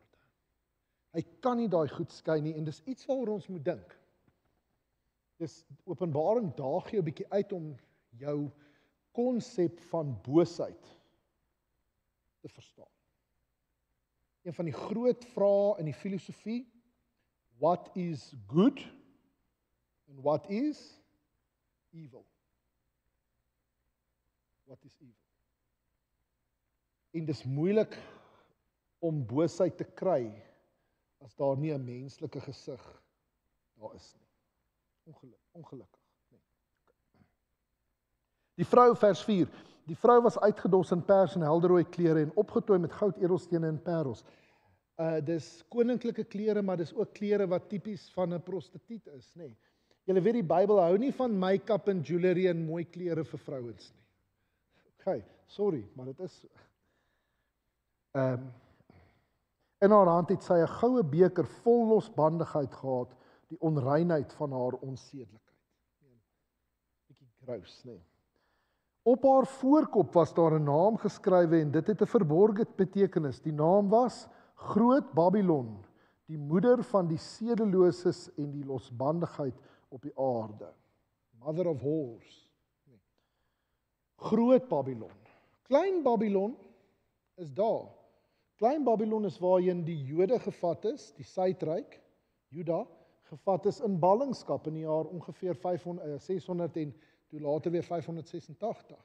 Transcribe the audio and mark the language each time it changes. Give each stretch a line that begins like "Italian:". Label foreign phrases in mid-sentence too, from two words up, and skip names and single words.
Afrikaans: Hy kan nie daai goed skei nie, en dis iets waaroor ons moet dink. Dis Openbaring daag jou 'n bietjie uit om jou konsep van boosheid te verstaan. Een van die groot vrae in die filosofie,
English: what is good and what is evil? What is evil?
Afrikaans: En dis moeilik om boosheid te kry as daar nie 'n menslike gesig daar is nie. Ongelukkig. Nee. Die vrou, vers 4. Die vrou was uitgedos in pers en helderrooi klere en opgetooi met goud, edelstene en parels. Dis koninklike klere, maar dis ook klere wat tipies van 'n prostituut is, nê. Julle weet die Bybel hou nie van make-up en jewelry en mooi klere vir vrouens nie.
English: Okay, sorry,
Afrikaans: maar dit is so. In haar hand het sy 'n goue beker vol losbandigheid gehad, die onreinheid van haar onsedelikheid. Bietjie gross, nê. Op haar voorkop was daar 'n naam geskrywe en dit het 'n verborgde betekenis. Die naam was Groot Babylon, die moeder van die sedeloses en die losbandigheid op die aarde.
English: Mother of whores.
Afrikaans: Nee. Groot Babylon. Klein Babylon is daar. Klein Babylon is waarheen die Jode gevat is, die Suidryk, Juda, gevat is in ballingskap in die jaar ongeveer 600 en toe later weer 586.